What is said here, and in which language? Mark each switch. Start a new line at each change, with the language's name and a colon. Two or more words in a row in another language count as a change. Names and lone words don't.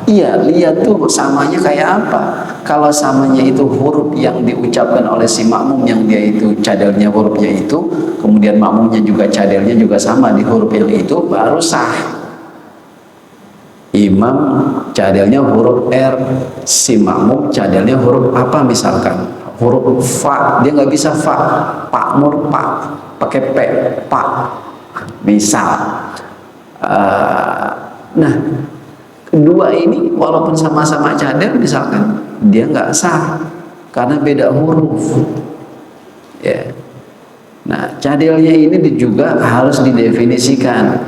Indonesian: Iya, lihat tuh samanya kayak apa. Kalau samanya itu huruf yang diucapkan oleh si makmum yang dia itu cadelnya hurufnya itu, kemudian makmumnya juga cadelnya juga sama di huruf yang itu, baru sah. Imam cadelnya huruf R, si makmum cadelnya huruf apa misalkan, huruf fa, dia nggak bisa fa, pakmur pa, pakai p, pa, misal. Nah, kedua ini walaupun sama-sama cadel misalkan dia nggak sah karena beda huruf. Ya. Nah, cadelnya ini juga harus didefinisikan.